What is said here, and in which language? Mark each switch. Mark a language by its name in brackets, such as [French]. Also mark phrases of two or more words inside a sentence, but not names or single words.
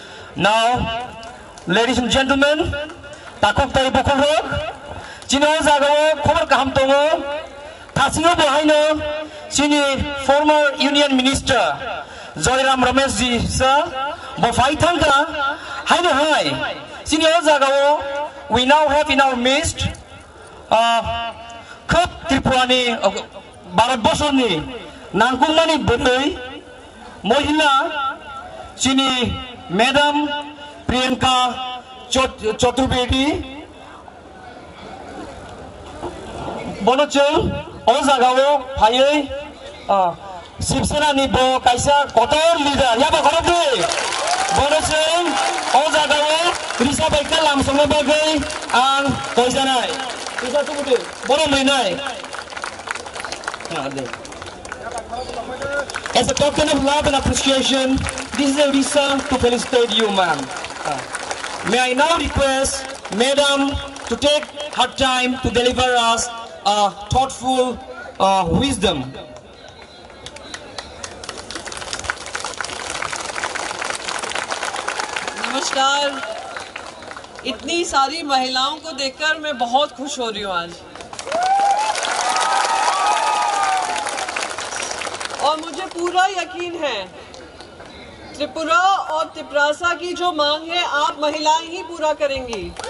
[English] Now, ladies and gentlemen, [Kok Borok] takok tari bukulhok, chino jagao khobar kaham tongo, thasingo bohaino, chini [English] former Union Minister [Kok Borok] Joyram Ramesh ji sir, bofai thanga, haino hai, chini jagao [English] we now have in our midst [Kok Borok] khop Tripurani Bharat Bosorni nangkungmani bondoi mohila chini Madam Priyanka Chaturvedi Bonochung Ozagao Haye Sipsena Nibo Kaisa Kotor leader Yaba Korobi Bonochung Ozagao Risa Baikal Lam Songabagai Ang Koisanai Risa Tumuti Bono Mainai. [English] As a token of love and appreciation, this is a Risa to felicitate you, ma'am. May I now request Madam to take her time to deliver us a thoughtful wisdom. [Hindi] नमस्कार, इतनी सारी महिलाओं को देखकर मैं बहुत खुश हो रही हूँ आज, और मुझे पूरा यकीन है त्रिपुरा और तिपरासा की जो मांग है आप महिलाएं ही पूरा करेंगी।